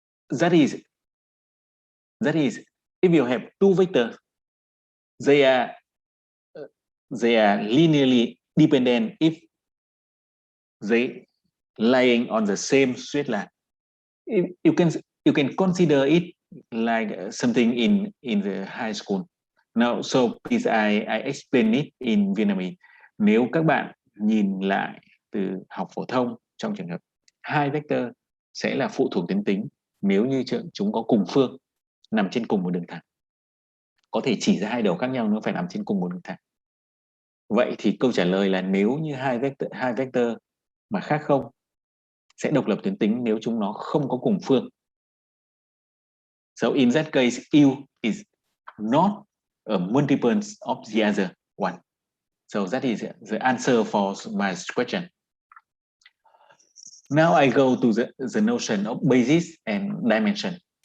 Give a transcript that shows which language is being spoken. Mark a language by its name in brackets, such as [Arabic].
[English] That is if you have two vectors, they are linearly dependent if they lying on the same straight line. You can consider it like something in the high school. Now, so please I explain it in Vietnamese. [Vietnamese] Nếu các bạn nhìn lại từ học phổ thông, trong trường hợp hai vector sẽ là phụ thuộc tuyến tính nếu như chúng có cùng phương nằm trên cùng một đường thẳng. Có thể chỉ ra hai đầu khác nhau, nó phải nằm trên cùng một đường thẳng. Vậy thì câu trả lời là nếu như hai vector mà khác không sẽ độc lập tuyến tính nếu chúng nó không có cùng phương. [English] So in that case, u is not a multiple of the other one. So that is the answer for my question. Now I go to the notion of basis and dimension.